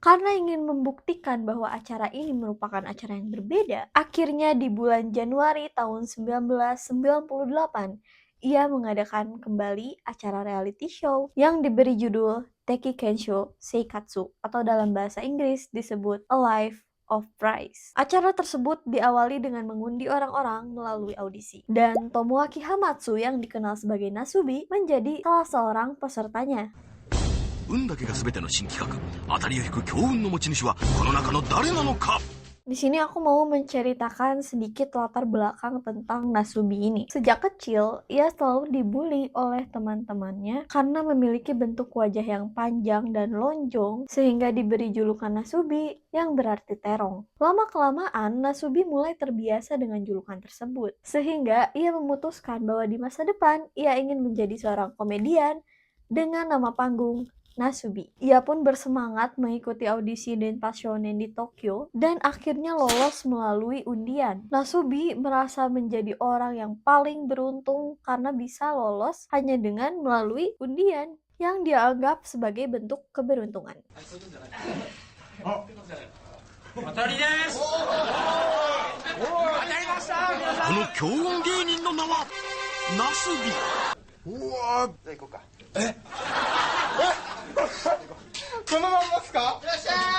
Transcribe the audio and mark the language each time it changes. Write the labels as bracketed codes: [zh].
[id] Karena ingin membuktikan bahwa acara ini merupakan acara yang berbeda, akhirnya di bulan Januari tahun 1998, ia mengadakan kembali acara reality show yang diberi judul Teki Kensho Seikatsu, atau dalam bahasa Inggris disebut A Life of Price. Acara tersebut diawali dengan mengundi orang-orang melalui audisi, dan Tomoaki Hamatsu yang dikenal sebagai Nasubi menjadi salah seorang pesertanya. [ja] 運だけが全ての新企画、当たりを引く強運の持ち主はこの中の誰なのか。 [id] Di sini aku mau menceritakan sedikit latar belakang tentang Nasubi ini. Sejak kecil, ia selalu dibully oleh teman-temannya karena memiliki bentuk wajah yang panjang dan lonjong, sehingga diberi julukan Nasubi yang berarti terong. Lama-kelamaan, Nasubi mulai terbiasa dengan julukan tersebut, sehingga ia memutuskan bahwa di masa depan ia ingin menjadi seorang komedian dengan nama panggung Nasubi. Ia pun bersemangat mengikuti audisi Denpa Shonen di Tokyo dan akhirnya lolos melalui undian. Nasubi merasa menjadi orang yang paling beruntung karena bisa lolos hanya dengan melalui undian yang dia anggap sebagai bentuk keberuntungan. [ja] この強運芸人の名はナスビ。うわー、じゃあ行こうか。このまんまっすか？いらっしゃい。